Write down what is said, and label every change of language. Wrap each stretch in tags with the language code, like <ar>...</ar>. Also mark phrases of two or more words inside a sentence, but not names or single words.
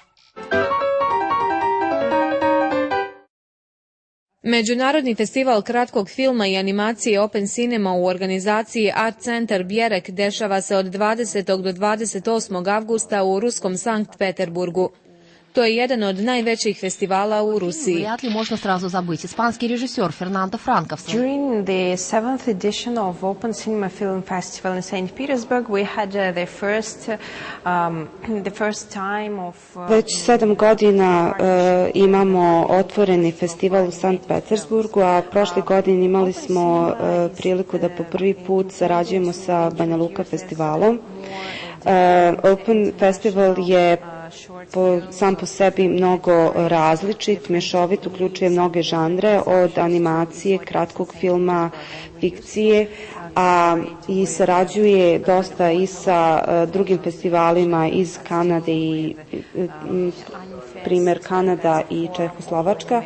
<sr>Međunarodni festival kratkog filma i animacije Open Cinema u organizaciji Art Center Bjerek dešava se od 20. do 28. avgusta u ruskom Sankt Peterburgu. To je jedan od najvećih festivala u Rusiji.</sr> <ru>Вряд ли можно сразу забыть. Испанский режиссер Фернандо Франковский.</ru> <en>During the 7th edition of Open Cinema Film Festival in St. Petersburg, we had the first time of...</en> <sr>Već 7 godina imamo otvoreni festival u Sankt Petersburgu, a prošle godine imali smo priliku da po prvi put sarađujemo sa Banja Luka festivalom. Open Festival je sam po sebi mnogo različit, mješovit, uključuje mnoge žanre, od animacije, kratkog filma, fikcije, a i sarađuje dosta i sa drugim festivalima iz Kanade i primjer Kanada i Čehoslovačka.</sr>